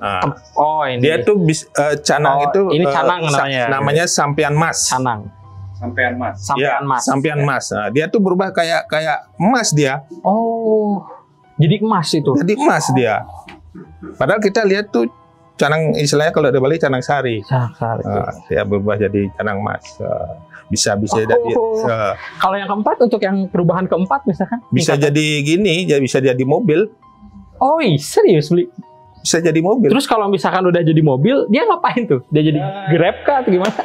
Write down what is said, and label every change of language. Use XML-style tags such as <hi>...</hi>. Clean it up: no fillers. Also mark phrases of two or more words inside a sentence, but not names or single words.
<id>Dia tuh canang itu ini canang namanya sampian mas. Sampian mas. Dia tuh berubah kayak emas dia. Jadi emas itu. Jadi emas dia. Padahal kita lihat tuh canang istilahnya kalau di Bali canang sari. Dia berubah jadi canang emas. Bisa jadi. Kalau yang keempat, untuk yang perubahan keempat misalkan? Bisa jadi gini, bisa jadi mobil. Serius, Bli? Bisa jadi mobil. Terus kalau misalkan udah jadi mobil, dia ngapain tuh? Dia jadi Grab kah atau gimana?</id>